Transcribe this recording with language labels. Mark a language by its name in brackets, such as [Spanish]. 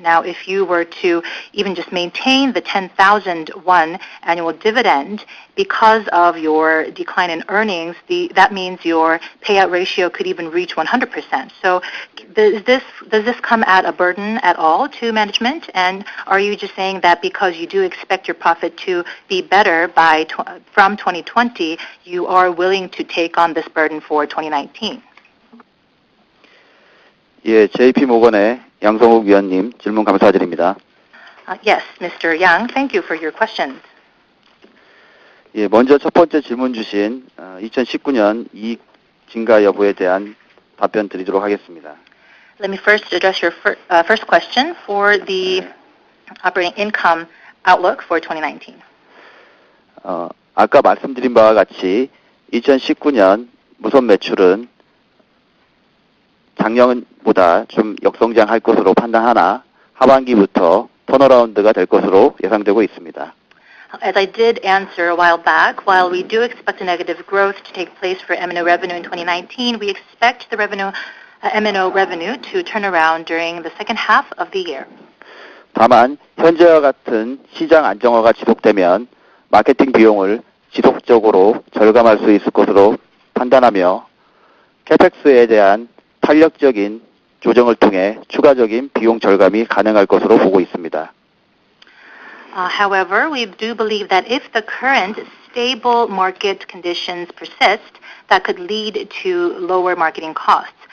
[English] Now, if you were to even just maintain the 10,000 won annual dividend, because of your decline in earnings, that means your payout ratio could even reach 100%. So does this come at a burden at all to management? And are you just saying that because you do expect your profit to be better from 2020, you are willing to take on this burden for 2019? [Korean] 예, JP 모건의 양성욱 위원님 질문 감사드립니다. [English] Yes, Mr. Yang, thank you for your questions. [Korean] 예, 먼저 첫 번째 질문 주신 2019년 이익 증가 여부에 대한 답변 드리도록 하겠습니다. [English] Let me first address your first question for the operating income outlook for 2019. [Korean] 아까 말씀드린 바와 같이 2019년 무선 매출은 작년보다 좀 역성장할 것으로 판단하나 하반기부터 턴어라운드가 될 것으로 예상되고 있습니다. [English] As I did answer a while back, while we do expect a negative growth to take place for M&O revenue in 2019, we expect the M&O revenue to turn around during the second half of the year. [Korean] 다만 현재와 같은 시장 안정화가 지속되면 마케팅 비용을 지속적으로 절감할 수 있을 것으로 판단하며 캐펙스에 대한 탄력적인 조정을 통해 추가적인 비용 절감이 가능할 것으로 보고 있습니다. [English] However, we do believe that if the current stable market conditions persist, that could lead to lower marketing costs.